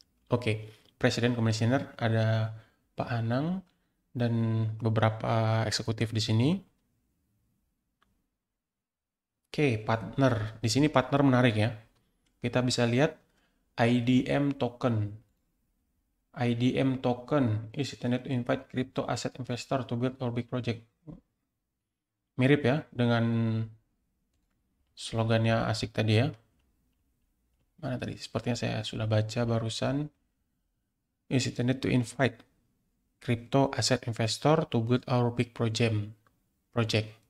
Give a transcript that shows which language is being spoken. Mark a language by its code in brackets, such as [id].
[id] Oke, Presiden Commissioner ada Pak Anang dan beberapa eksekutif di sini. Oke, partner. Di sini partner menarik ya. Kita bisa lihat IDM token. [en] IDM token is intended to invite crypto asset investor to build our big project. [id] Mirip ya dengan slogannya ASIC tadi ya. Mana tadi? Sepertinya saya sudah baca barusan. [en] Is intended to invite crypto asset investor to build our big project.